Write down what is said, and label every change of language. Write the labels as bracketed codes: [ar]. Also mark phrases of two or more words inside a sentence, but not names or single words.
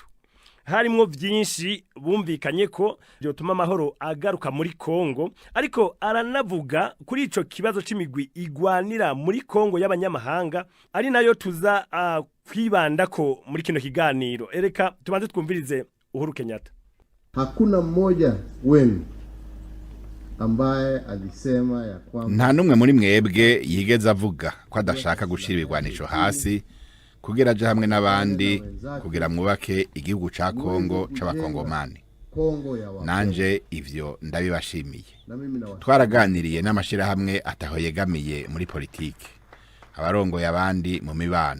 [rn] Harimwo vyinshi bumvikanye ko byotuma amahoro agaruka muri Kongo, ariko aranavuga kuri ico kibazo c'imigwi igwanira muri Kongo y'abanyamahanga ari nayo tuza kwibanda ko muri kino kiganiro. Ereka tubanze twumvirize Uhuru Kenyatta. [sw] Hakuna mmoja wenu ambaye alisema ya kwamba [rn] nta numwe muri mwebwe yigeze avuga ko adashaka gushira ibigwanisho hasi kugira aje hamwe n'abandi kugira mwubake igihugu ca Kongo c'abakongomani. Nanje ivyo ndabibashimiye. Twaraganiriye n'amashirahamwe ataho yegamiye muri politike, abarongoye abandi mu mibano.